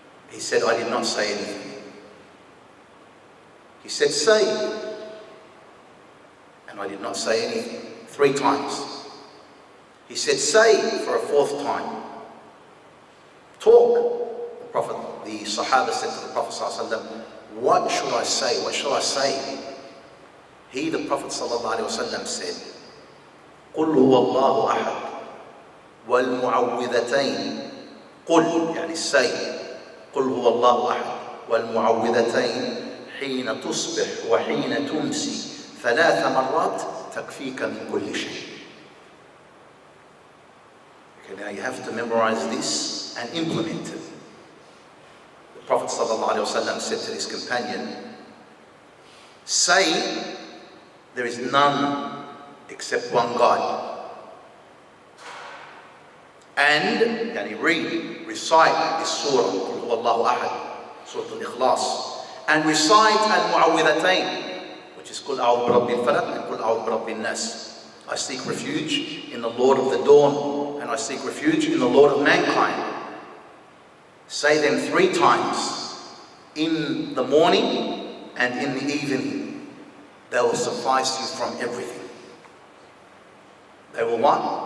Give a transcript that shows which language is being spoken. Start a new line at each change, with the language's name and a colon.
English: He said, "I did not say anything." He said, "Say." And I did not say anything. 3 times. He said, "Say," for a 4th time. "Talk." The Sahaba said to the Prophet ﷺ, "What should I say? What shall I say?" He, the Prophet ﷺ, said,
Arabic: "قُلْ هُوَ اللَّهُ أَحَدٌ وَالْمُعَوِّذَتَيْن." قُلْ يعني
English: say,
Arabic: قُلْ هُوَ اللَّهُ أَحَدٌ وَالْمُعَوِّذَتَيْن حين تصبح وحين تمسي 3 مرات تكفيك من كل شيء.
English: Okay, now you have to memorize this and implement it. The Prophet ﷺ said to his companion, "Say, there is none except one God. And recite this surah,
Arabic: قُلْ هُوَ اللَّهُ أَحَدٌ,
English: Surah Al-Ikhlas. And recite Al-Muawizatayn, which is
Arabic: قُلْ أَعُوذُ بِرَبِّ الْفَلَقِ
English: and
Arabic: قُلْ أَعُوذُ بِرَبِّ النَّاسِ.
English: I seek refuge in the Lord of the dawn, and I seek refuge in the Lord of mankind." Say them 3 times, in the morning and in the evening. They will suffice you from everything. They will what?